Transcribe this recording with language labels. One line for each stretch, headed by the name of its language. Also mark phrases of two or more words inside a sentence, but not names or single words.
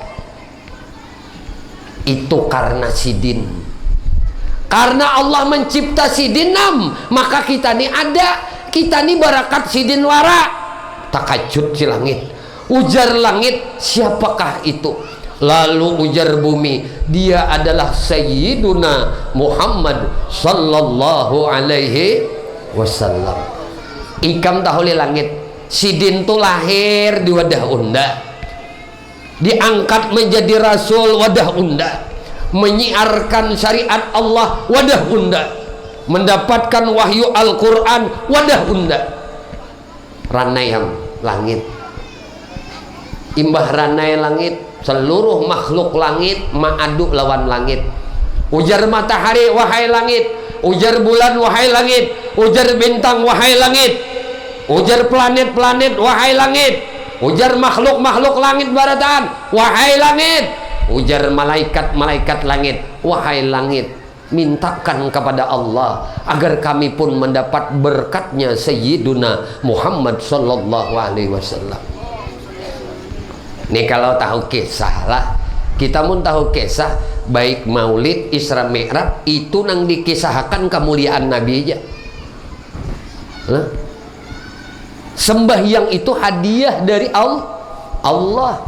Banjar: Itu karena sidin, karena Allah mencipta sidin maka kita ni ada, kita ni barakat sidin wara. Takajud si langit, ujar langit, siapakah itu? Lalu ujar bumi, dia adalah
Arabic: سيدنا محمد صلى الله عليه وسلم.
Banjar: Ikam tahuli langit, sidin tu lahir di wadah unda, diangkat menjadi rasul wadah unda, menyiarkan syariat Allah wadah unda, mendapatkan wahyu Al-Quran wadah unda. Ranai yang langit, imbah ranai langit, seluruh makhluk langit ma'aduk lawan langit. Ujar matahari, wahai langit. Ujar bulan, wahai langit. Ujar bintang, wahai langit. Ujar planet-planet, wahai langit. Ujar makhluk-makhluk langit barataan, wahai langit. Ujar malaikat-malaikat langit, wahai langit, mintakan kepada Allah agar kami pun mendapat berkatnya
Arabic: سيدنا محمد صلى الله عليه وسلم.
Banjar: Nih kalau tahu kisah lah, kita pun tahu kisah baik Maulid, Isra Mi'raj itu nang dikisahkan kemuliaan Nabi aja. Sembahyang itu hadiah dari Allah.